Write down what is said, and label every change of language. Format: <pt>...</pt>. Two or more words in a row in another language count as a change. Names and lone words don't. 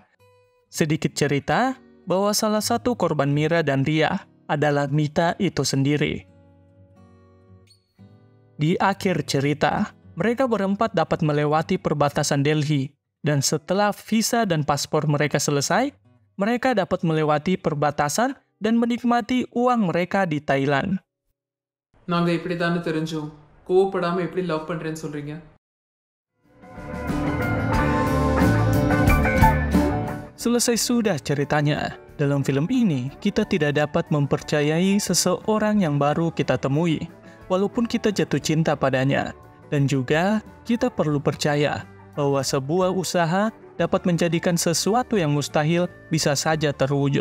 <id>Sedikit cerita bahwa salah satu korban Mira dan Ria adalah Mita itu sendiri. Di akhir cerita, mereka berempat dapat melewati perbatasan Delhi, dan setelah visa dan paspor mereka selesai, mereka dapat melewati perbatasan dan menikmati uang mereka di Thailand.</id> <ta>நாங்க இப்படித்தானே தெரிஞ்சோம். கோவப்படாம எப்படி லவ் பண்றேன்னு சொல்றீங்க?</ta> <id>Selesai sudah ceritanya. Dalam film ini, kita tidak dapat mempercayai seseorang yang baru kita temui, walaupun kita jatuh cinta padanya. Dan juga, kita perlu percaya bahwa sebuah usaha dapat menjadikan sesuatu yang mustahil bisa saja terwujud.</id>